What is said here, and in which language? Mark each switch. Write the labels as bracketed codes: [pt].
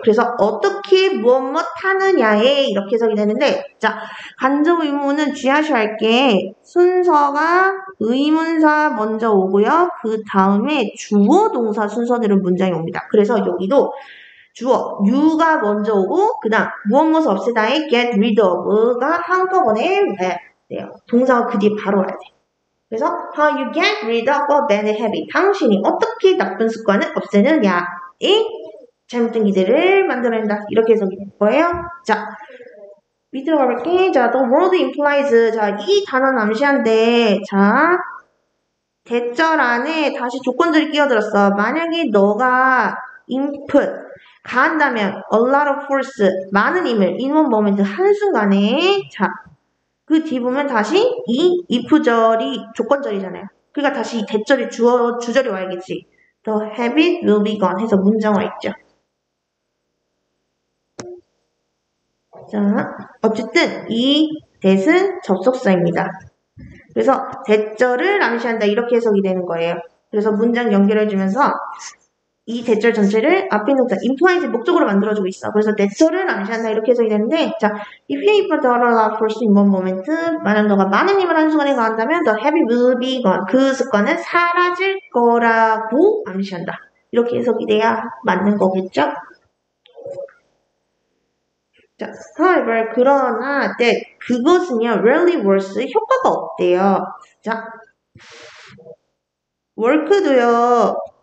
[ko] 그래서 어떻게 무엇 하느냐에 이렇게 해석이 되는데, 자, 간접 의문문은 주의하셔야 할 게 순서가 의문사 먼저 오고요. 그 다음에 주어 동사 순서대로 문장이 옵니다. 그래서 여기도 주어 you가 먼저 오고 그 다음 무엇 없애다의 get rid of가 한꺼번에 와야 돼요. 동사가 그 뒤에 바로 와야 돼요. [en] 그래서 how you get rid of a bad habit. [ko] 당신이 어떻게 나쁜 습관을 없애느냐에 잘못된 기대를 만들어낸다. 이렇게 해석이 될 거예요. 자, 밑으로 가볼게. 자, [en] the word implies. [ko] 자, 이 단어는 암시한데, 자, 대절 안에 다시 조건들이 끼어들었어. 만약에 너가 input 가한다면 [en] a lot of force [ko] 많은 힘을 [en] in one moment [ko] 한순간에 자. 그 뒤 보면 다시 이 if절이 조건절이잖아요. 그러니까 다시 이 대절이 주절이 와야겠지. [en] The habit will be gone [ko] 해서 문장화 있죠. 자, 어쨌든 이 that은 접속사입니다. 그래서 대절을 암시한다 이렇게 해석이 되는 거예요. 그래서 문장 연결해주면서 이 대절 전체를 앞에 있는 implies 목적으로 만들어주고 있어. 그래서 대절을 암시한다 이렇게 해석이 되는데, 자, [en] if you put a lot of force in one moment, [ko] 만약 너가 많은 힘을 한순간에 가한다면 [en] the habit will be gone. [ko] 그 습관은 사라질 거라고 암시한다. 이렇게 해석이 돼야 맞는 거겠죠? 자, however, 그러나 that 그것은요, [en] rarely works [ko] 효과가 없대요. 자, work도요.